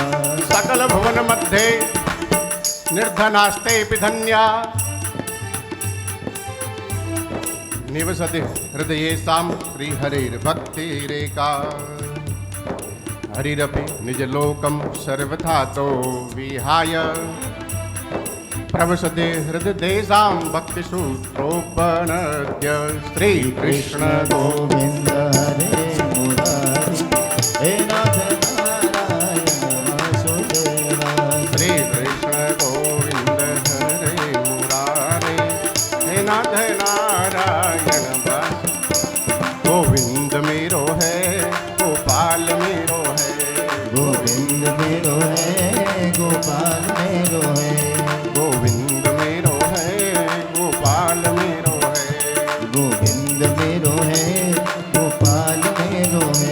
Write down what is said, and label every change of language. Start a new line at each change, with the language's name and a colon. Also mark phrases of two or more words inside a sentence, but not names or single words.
Sanskrit: સકલ ભુવન મધ્યે નિર્ધનાસ્તે ધન્યા નિવસતિ હૃદયેષાં શ્રી હરિર્ભક્તિરેકા. હરિરપि નિજ લોકમ સર્વથા તો વિહાય प्रवसते हृदयेषां भक्तिसूत्रोपनद्य श्रीकृष्ण
Hindi: गोविंद हरे मुरारी हे नाथ नारायण वासुदेवा श्रीकृष्ण गोविंद हरे मुरारे हे नाथ नारायण वासु गोविंद मेरो है गोपाल मेरो है गोविंद मेरो है गोपाल मेरो है गोविंद मेरो है गोपाल मेरो है गोविंद मेरो है गोपाल मेरो है